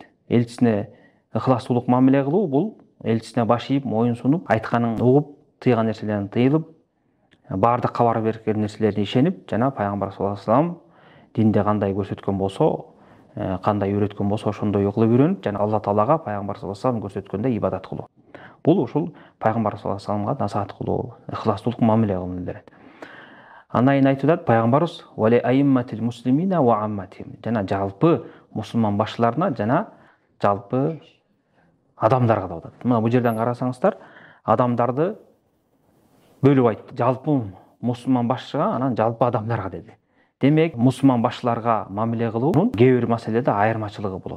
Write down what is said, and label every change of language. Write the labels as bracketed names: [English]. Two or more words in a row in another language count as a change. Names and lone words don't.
[Kyrgyz] Элчисине ыхластуулук мамиле кылуу бул элчисине баш ийип, моюн сунуп, айтканын угуп, тыйган нерселерин тыйылып, баардык кабар берген нерселерине ишенип, жана Пайгамбар [Arabic] صلى الله عليه وسلم [Kyrgyz] динде кандай көрсөткөн болсо, кандай үйрөткөн болсо ошондой кылып үйрөнүп, жана Алла Таалага Пайгамбар [Arabic] صلى الله عليه وسلم [Kyrgyz] көрсөткөндөй ибадат кылуу. Бул ушул Пайгамбар [Arabic] صلى الله عليه وسلم [Kyrgyz] насаат кылуу, ыхластуулук мамиле кылууну билдирет. Андан кийин айтып атат Пайгамбарыбыз [Arabic] ولأئمة المسلمين وعامتهم. [Kyrgyz] Жана жалпы мусулман башчыларына жана жалпы адамдарга деп атат. Мына бул жерден карасаңыздар, адамдарды бөлүп айтты. Жалпы мусулман башчыга, анан жалпы адамдарга деди. Демек, мусулман башчыларга мамиле кылуунун кээ бир маселеде айырмачылыгы болот.